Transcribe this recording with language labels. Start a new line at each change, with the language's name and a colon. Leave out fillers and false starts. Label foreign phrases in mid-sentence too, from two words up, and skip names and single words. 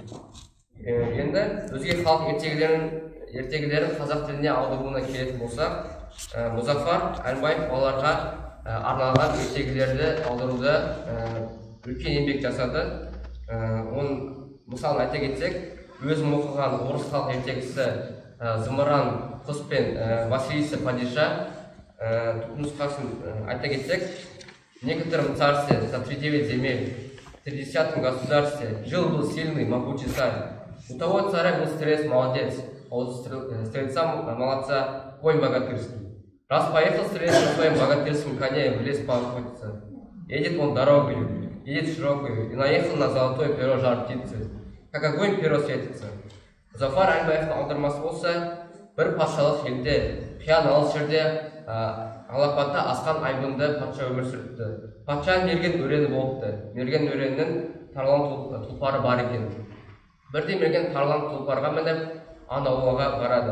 Kazakh: Енді өзге халық ертегілерін қазақ тіліне аударуына келетін болсақ, Мұзафар Әлбаев балаларға арналған ертегілерді аударуда үлкен еңбек жасады. Оның мысалын айта кетсек, өзім оқыған орыс халық ертегісі «Зымыран құс пен Василиса падиша» нұсқасын айта кетсек,
Russian: «В некотором царстве за 39 земель, в 30 государстве жил-был сильный, могучий царь. У того царя был стрелец молодец, а у стрельца молодца конь богатырский. Раз поехал стрелец на своем богатырском коне в лес поохотиться. Едет он дорогою, едет широкую, и наехал на золотое перо жар птицы. Как огонь перо светится».
Kazakh: Мұзафар Әлбаевтың аудармасы болса, бір патшалық елде, қиян алыс жерде алапатта асқан айбынды патша өмір сүріпті. Патшаның мерген өрені болыпты. Мерген өренінің тарлан тұлпары бар екен. Бірде мерген тарлан тұлпарға мініп, аң аулауға барады.